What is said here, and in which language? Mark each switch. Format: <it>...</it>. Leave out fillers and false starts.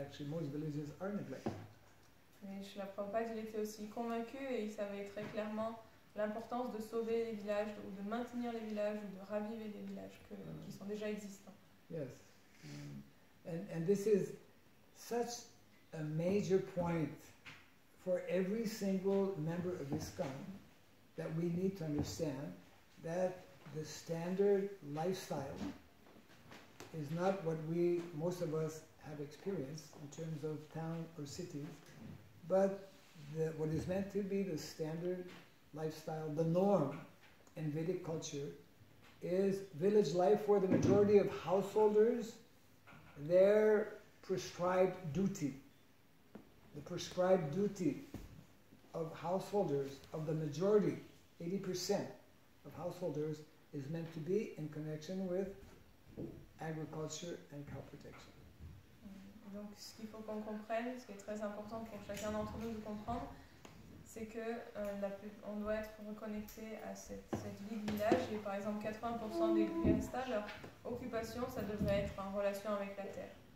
<en>Actually, most villages are neglected.</en> <fr>Et Srila Prabhupada, il était aussi convaincu et il savait très clairement l'importance de sauver les villages, ou de maintenir les villages, ou de raviver les villages qui sont déjà existants.</fr> <en>Yes. And this is such a major point for every single member of ISKCON, that we need to understand that the standard lifestyle is not what most of us have experienced in terms of town or cities, but what is meant to be the standard lifestyle, the norm in Vedic culture, is village life, where the majority of householders, their prescribed duty, the prescribed duty of householders, of the majority, 80% of householders, is meant to be in connection with agriculture and cow protection.</en> <fr>Donc ce qu'il faut qu'on comprenne, ce qui est très important pour chacun d'entre nous de comprendre, c'est que on doit être reconnecté à cette vie de village, et par exemple 80% des Gristas, leur occupation, ça devrait être en relation avec la terre.</fr>